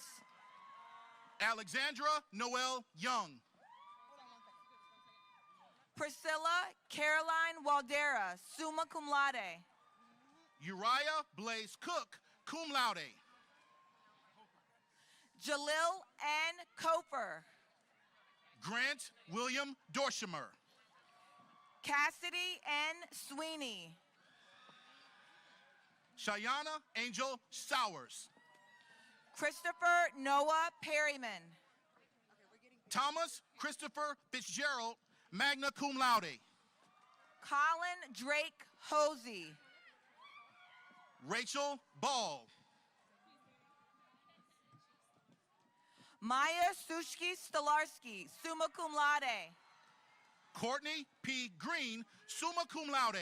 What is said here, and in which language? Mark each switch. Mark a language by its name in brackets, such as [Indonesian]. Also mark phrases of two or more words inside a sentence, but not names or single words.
[English] Alexandra Noel Young. Priscilla Caroline Waldera, [Latin] summa cum laude. [English] Uriah Blaze Cook, [Latin] cum laude. [English] Jalil N. Koper. Grant William Dorshimer. Cassidy N. Sweeney. Shayana Angel Sowers. Christopher Noah Perryman. Thomas Christopher Fitzgerald, [Latin] magna cum laude. [English] Colin Drake Hosey. Rachel Ball. Maya Sushki Stolarski, [Latin] summa cum laude. [English] Courtney P. Green, [Latin] summa cum laude.